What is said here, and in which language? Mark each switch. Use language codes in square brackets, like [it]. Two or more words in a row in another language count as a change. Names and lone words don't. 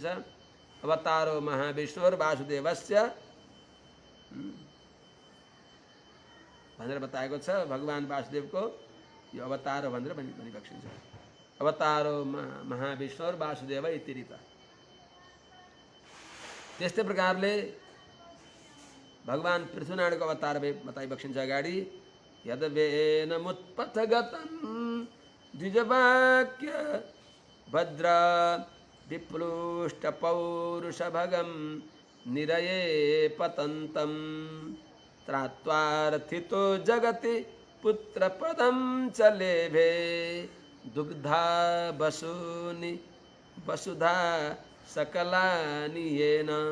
[sa] अवतारो महाविष्णुर वासुदेवस्य [ne] भनेर बताएको छ। भगवान वासुदेवको यो अवतार हो भनेर भनी बक्सिन्छ। [sa] अवतारो महाविष्णुर वासुदेव इतिरित। [ne] त्यस्तै प्रकारले भगवान पृथ्वीनारायणको अवतार बताइ बक्सिन्छ अगाडि। [sa] यद्वेनमुत्पथगतं द्विजवाक्य भद्र विप्लुष्टपौरुषभगं निरये पतन्तं त्रात्वार्थितो जगति पुत्रपदं च लेभे दुग्धा वसूनि वसुधा सकलानि येन।